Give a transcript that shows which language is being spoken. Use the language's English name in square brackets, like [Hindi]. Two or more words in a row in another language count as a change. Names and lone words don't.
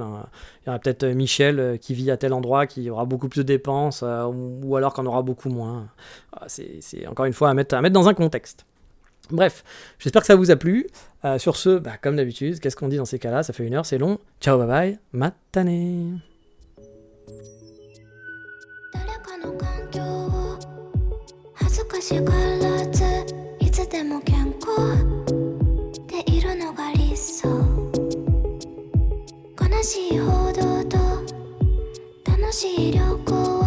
[French] Hein. Il y aura peut-être Michel qui vit à tel endroit qui aura beaucoup plus de dépenses, ou alors qu'en aura beaucoup moins. C'est encore une fois à mettre dans un contexte. Bref, j'espère que ça vous a plu. Sur ce, comme d'habitude, qu'est-ce qu'on dit dans ces cas-là? Ça fait 1 heure, c'est long. Ciao, [English] bye bye, [French] matane. [Japanese] 恥ずかしがらずいつでも健康でいるのが理想悲しい報道と楽しい旅行